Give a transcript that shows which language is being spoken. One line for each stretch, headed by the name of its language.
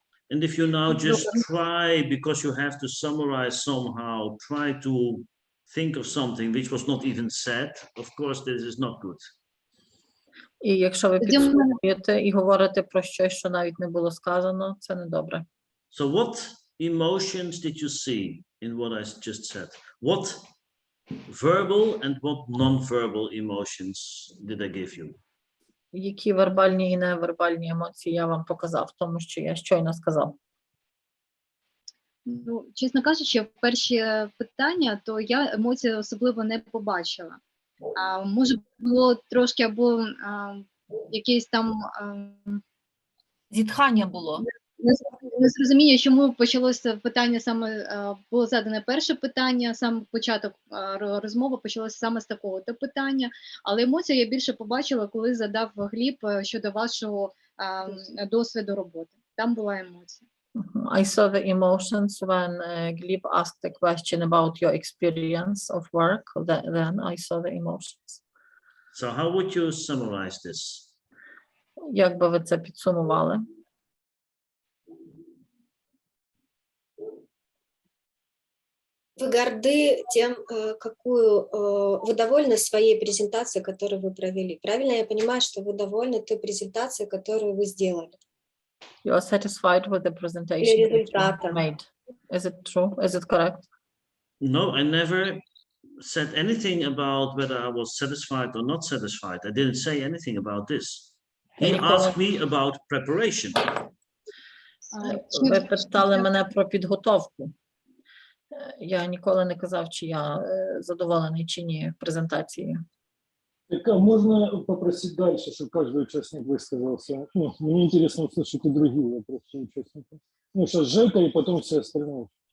English: And if you now just try, because you have to summarize somehow, try to think of something which was not even said, of course, this is not good.
Ukrainian: І якщо ви Тоді в мене- підсумуєте і говорите про щось, що навіть не було сказано, це не добре.
English: So what emotions did you see in what I just said? What verbal and what non-verbal emotions did I give you?
Ukrainian: Які вербальні і невербальні емоції я вам показав в тому, що я щойно сказав? Ну, чесно кажучи, перші питання, то я емоцій особливо не побачила. Може, було трошки або якесь там Зітхання було. незрозуміння, чому почалося питання саме, було задане перше питання, сам початок розмови почалося саме з такого-то питання, але емоції я більше побачила, коли задав Гліб щодо вашого досвіду роботи. Там була емоція.
English: I saw the emotions when Gleb asked a question about your experience of work. Then I saw the emotions. So how would you summarize this?
Ukrainian: Як би ви це підсумували?
Russian: Вы горды тем, вы довольны своей презентацией, которую вы провели. Правильно я понимаю, что вы довольны той презентацией, которую вы сделали?
English: You are satisfied with the presentation that you
Russian: результатом.
English: made. Is it true? Is it correct? No, I never said anything about whether I was satisfied or not satisfied. I didn't say anything about this. He asked me about preparation.
Ukrainian: Ви питали мене про підготовку. Я ніколи не казав, чи я задоволений чи ні презентацією.
Russian: Так, а можно попросить дальше, чтобы каждый участник высказался? Ну, мне интересно услышать и другие вопросы участников. Ну, сейчас Жека и потом все остальные.